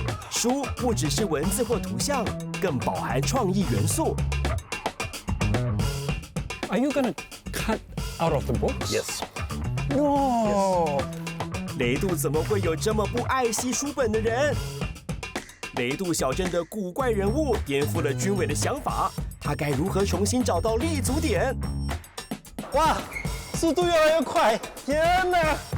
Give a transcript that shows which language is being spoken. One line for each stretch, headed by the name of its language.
Chinese: 书不只是文字或图像，更饱含创意元素。
English: Are you gonna cut out of the books? Yes. No. Yes.
Chinese: 雷杜怎么会有这么不爱惜书本的人？雷杜小镇的古怪人物颠覆了军委的想法，他该如何重新找到立足点？哇，速度越来越快！天哪！